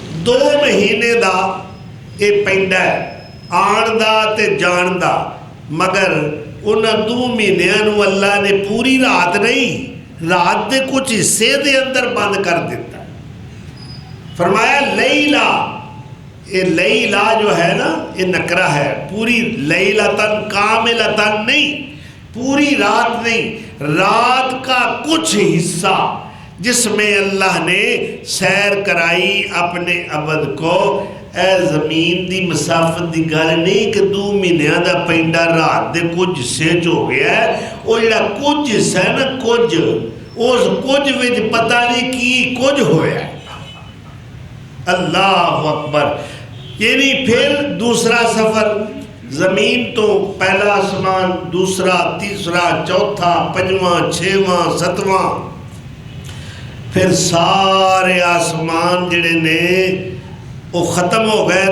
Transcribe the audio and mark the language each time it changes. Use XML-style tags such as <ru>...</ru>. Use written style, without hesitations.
<pa>2 مہینے دا یہ پینڈا ہے آن دا تے جان دا. مگر انہاں 2 مہینیاں اللہ نے پوری رات نہیں، رات دے کچھ حصے دے اندر بند کر دیتا.</pa> <ur>فرمایا لیلہ، یہ لیلہ جو ہے نا یہ نکرہ ہے. پوری لیلتن کاملتن نہیں، پوری رات نہیں، رات کا کچھ حصہ جس میں اللہ نے سیر کرائی اپنے عبد کو.</ur> <pa>اے زمین دی مسافت دی گل نہیں کہ 2 مہینیاں دا پینڈا رات دے کچھ حصے چ ہو گیا ہے. وہ جڑا کچھ حصہ ہے نا، کچھ اس کچھ وچ پتہ نہیں کی کچھ ہویا ہے.</pa> <ur>اللہ اکبر. یعنی پھر دوسرا سفر زمین تو پہلا آسمان، دوسرا، تیسرا، چوتھا، 5واں، 6واں، 7واں، پھر سارے آسمان جڑے نے وہ ختم ہو گئے.</ur>